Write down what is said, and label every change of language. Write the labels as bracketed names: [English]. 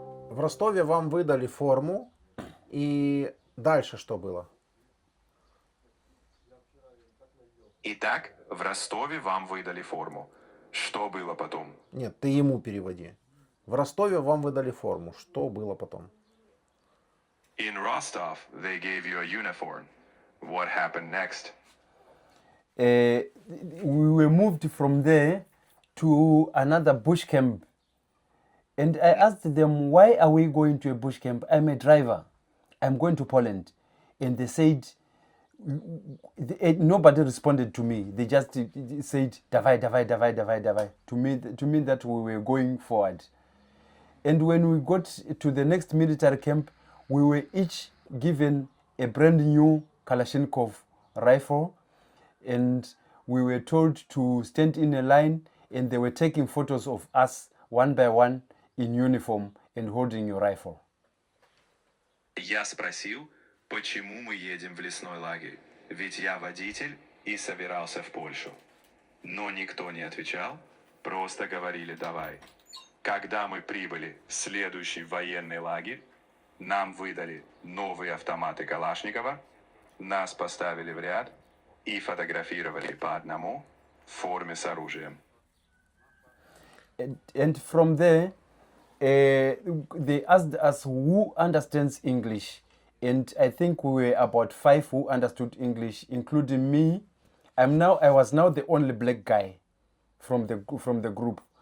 [Russian] В Ростове вам выдали форму, и дальше что было? Итак, в Ростове вам выдали форму. Что было потом? Нет, ты ему переводи. В Ростове вам выдали форму. Что было потом? [English] In Rostov, they gave you a uniform. What happened next? we were moved from there to another bush camp. And I asked them, why are we going to a bush camp? I'm a driver. I'm going to Poland. And they said, nobody responded to me. They just said, davai, to mean that we were going forward. And when we got to the next military camp, we were each given a brand new Kalashnikov rifle, and we were told to stand in a line, and they were taking photos of us one by one in uniform and holding your rifle. [Russian] Я спросил, почему мы едем в лесной лагерь, ведь я водитель и собирался в Польшу. Но никто не отвечал, просто говорили «давай». Когда мы прибыли в следующий военный лагерь, нам выдали новые автоматы Калашникова, нас поставили в ряд и фотографировали по одному в форме с оружием. [English] And from there, they asked us who understands English. And I think we were about 5 who understood English, including me. I was now the only black guy from the group.